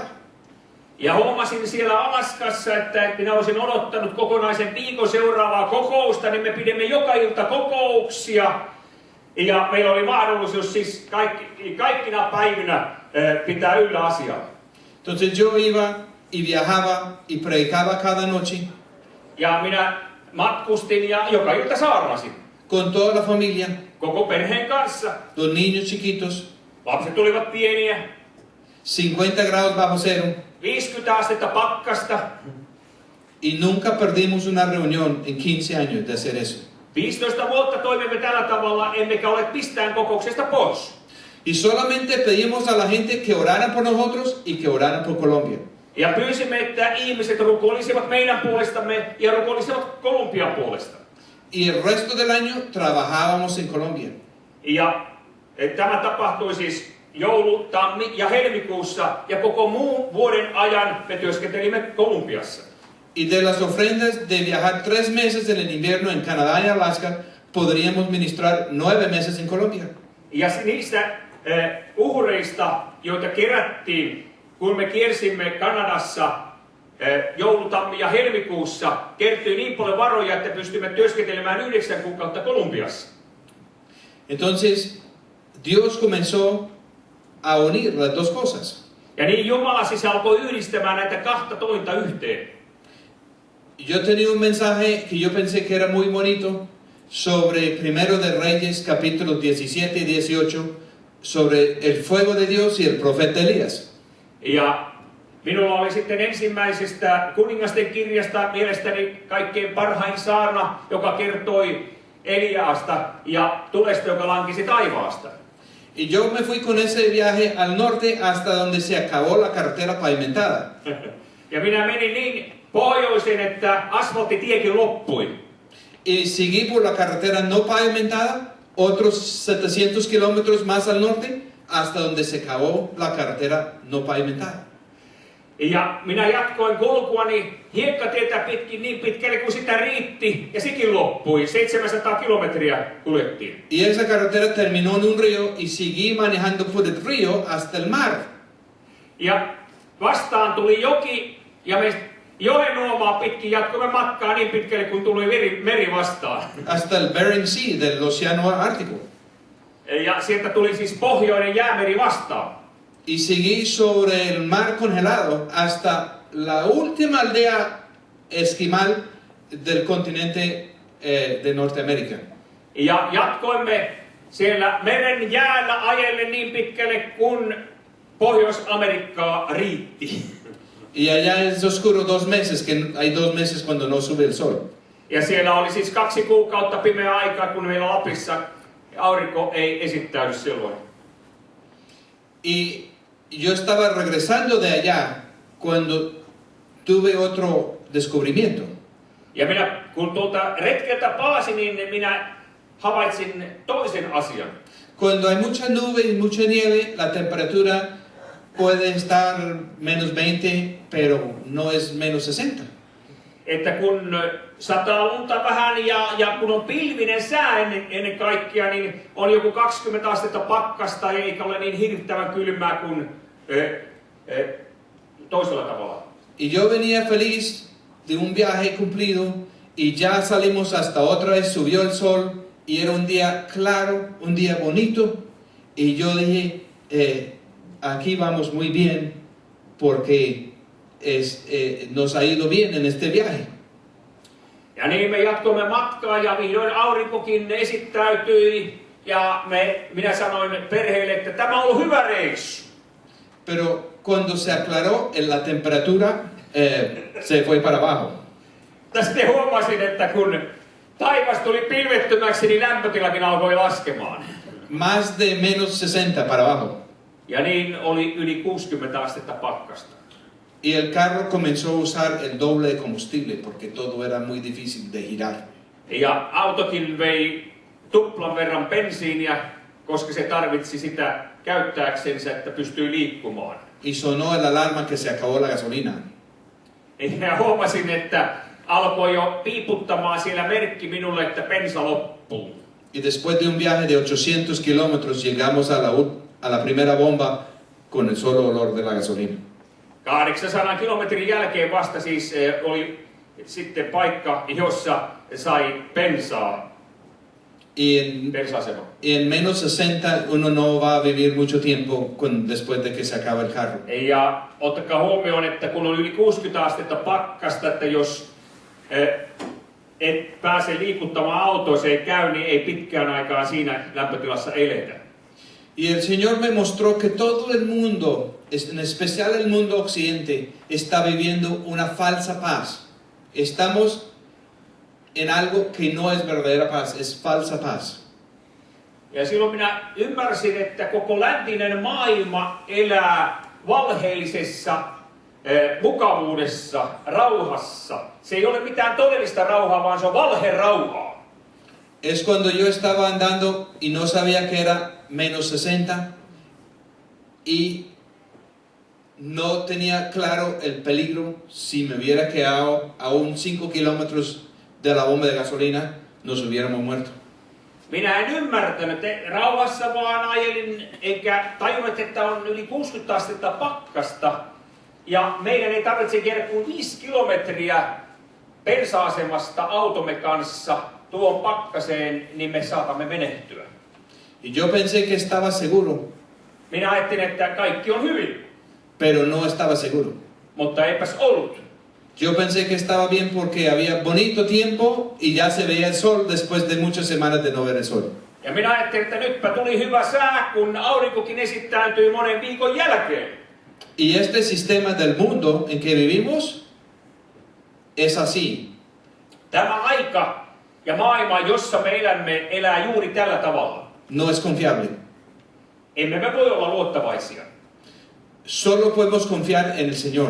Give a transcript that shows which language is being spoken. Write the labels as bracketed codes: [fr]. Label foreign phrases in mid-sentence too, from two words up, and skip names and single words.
[fi] Ja huomasin siellä Alaskassa, että minä olisin odottanut kokonaisen viikon seuraavaa kokousta, niin me pidimme joka ilta kokouksia. Ja meillä oli mahdollisuus siis kaikkina päivinä pitää yllä asiaa. [es] Entonces yo iba y viajaba y predicaba cada noche [fi] Ja minä matkustin ja joka ilta saarnasin. [es] con toda la familia, [fi] Koko perheen kanssa. [es] los niños chiquitos, [fi] Lapset tulivat pieniä. [es] 50 grados bajo cero, [fi] 50 astetta pakkasta. [es] y nunca perdimos una reunión en 15 años de hacer eso. [fi] 15 vuotta toimimme tällä tavalla, emmekä ole pistään kokouksesta pois. [es] Y solamente pedimos a la gente que oraran por nosotros y que oraran por Colombia. [fi] Ja pyysimme, että ihmiset rukoilisivat meidän puolestamme ja rukoilisivat Kolumbian puolesta. [es] Y el resto del año trabajábamos en Colombia. [fi] Ja tämä tapahtui siis joulu-, tammi- ja helmikuussa, ja koko muun vuoden ajan me työskentelimme Kolumbiassa. [es] Y de las ofrendas de viajar 3 meses en el invierno en Canadá y Alaska, podríamos ministrar 9 meses en Colombia. [fi] Ja niistä uhreista, joita kerättiin, kun me kiersimme Kanadassa joulu-, tammi- ja helmikuussa, kertyi niin paljon varoja, että pystymme työskentelemään 9 kuukautta Kolumbiassa. [es] Entonces, Dios comenzó a unir las dos cosas. [fi] Ja niin Jumala siis alkoi yhdistämään näitä kahta tointa yhteen. [es] Yo tenía un mensaje que yo pensé que era muy bonito sobre Primero de Reyes, capítulos 17 y 18, sobre el fuego de Dios y el profeta Elías. [fi] Ja minulla oli sitten ensimmäisestä kuningasten kirjasta mielestäni kaikkein parhain saarna, joka kertoi Eliaasta ja tulesta, joka lankisi taivaasta. [es] Y yo me fui con ese viaje al norte hasta donde se acabó la carretera pavimentada. [fi] Ja minä menin niin pohjoiseen, että asfalttitiekin loppui. [es] Y seguí por la carretera no pavimentada, otros 700 kilómetros más al norte, hasta donde se acabó la carretera no pavimentada. [fi] Ja minä jatkoin kulkuani hiekkatietä pitkin niin pitkälle kuin sitä riitti, ja sekin loppui. 700 kilometriä kuljettiin. [es] Y esa carretera terminó en un río y seguí manejando por el río hasta el mar. [fi] Ja vastaan tuli joki, ja me joen uomaa pitkin jatkoimme matkaa niin pitkälle kun tuli meri vastaan. [es] Hasta el Bering Sea, del Océano Ártico. [fi] Ja sieltä tuli siis pohjoinen jäämeri vastaan. [es] Y seguí sobre el mar congelado hasta la última aldea esquimal del continente de Norteamérica. [fi] Ja jatkoimme siellä meren jäällä ajelle niin pitkälle kun Pohjois-Amerikkaa riitti. [es] Y allá es oscuro 2 meses, que hay 2 meses cuando no sube el sol. [fi] Ja siellä oli siis 2 kuukautta pimeä aikaa, kun meillä Lapissa aurinko ei esittäydy silloin. [es] Y yo estaba regresando de allá cuando tuve otro descubrimiento. [fi] Ja minä, kun tuolta retkeltä palasin, niin minä havaitsin toisen asian. [es] Cuando hay mucha nube y mucha nieve, la temperatura puede estar menos 20, pero no es menos 60. [fi] Että kun sataa lunta vähän ja kun on pilvinen sää ennen kaikkea, niin on joku 20 astetta pakkasta eikä ole niin hirvittävän kylmää kuin toisella tavalla. [es] Y yo venía feliz de un viaje cumplido y ya salimos hasta otra vez, subió el sol y era un día claro, un día bonito y yo dije, aquí vamos muy bien porque nos ha ido bien en este viaje. [fi] Ja niin me jatkoimme matkaa ja vihdoin aurinkokin esittäytyi ja minä sanoin perheelle, että tämä on ollut hyvä reissu. [es] Pero cuando se aclaró, la temperatura se fue para abajo. [fi] Sitten huomasin, että kun taivas tuli pilvettömäksi, niin lämpötilakin alkoi laskemaan. [es] Más de menos 60 para abajo. [fi] Ja niin oli yli 60 astetta pakkasta. [es] Y el carro comenzó a usar el doble de combustible porque todo era muy difícil de girar. [fi] Ja autokin vei tuplan verran bensiiniä, koska se tarvitsi sitä käyttääksensä, että pystyy liikkumaan. [es] Y sonó el alarma que se acabó la gasolina. [fi] Ja huomasin, että alkoi jo piiputtamaan siellä merkki minulle, että bensa loppuu. [es] Y después de un viaje de 800 kilómetros llegamos a la primera bomba con el solo olor de la gasolina. [fi] 800 kilometrin jälkeen vasta siis oli sitten paikka, jossa sai bensaa. [es] Y en menos 60 uno no va a vivir mucho tiempo después de que se acaba el carro. [fi] Ja ottakaa huomioon, että kun on yli 60 astetta pakkasta, että jos et pääse liikuttamaan autoa, se ei käy, niin ei pitkään aikaa siinä lämpötilassa eletä. [es] Y el Señor me mostró que todo el mundo, en especial el mundo occidente, está viviendo una falsa paz. Estamos en algo que no es verdadera paz, es falsa paz. [fi] Ja silloin minä ymmärsin, että koko läntinen maailma elää valheellisessa mukavuudessa, rauhassa. Se ei ole mitään todellista rauhaa, vaan se on valherauhaa. [es] Es cuando yo estaba andando y no sabía que era menos 60 y no tenía claro el peligro. Si me hubiera quedado a 5 kilómetros de la bomba de gasolina, nos hubiéramos muerto. [fi] Minä en ymmärtänyt rauhassa, vaan ajelin eikä tajunnut, että on yli 60 astetta pakkasta. Ja meidän ei tarvitse jäädä kuin 5 kilometriä bensa-asemasta automme kanssa tuon pakkaseen, niin me saatamme menehtyä. [es] Y yo pensé que estaba seguro. [fi] Minä ajattelin, että kaikki on hyvin. [es] Pero no estaba seguro. [fi] Mutta eipäs ollut. [es] Yo pensé que estaba bien porque había bonito tiempo y ya se veía el sol después de muchas semanas de no ver el sol. [fi] Ja minä ajattelin, että nytpä tuli hyvä sää, kun aurinkokin esittäytyi monen viikon jälkeen. [es] Y este sistema del mundo en que vivimos es así. [fi] Tämä aika ja maailma, jossa me elämme, elää juuri tällä tavalla. [es] No es confiable. [fi] Emme me voi olla luottavaisia. [es] Solo podemos confiar en el Señor.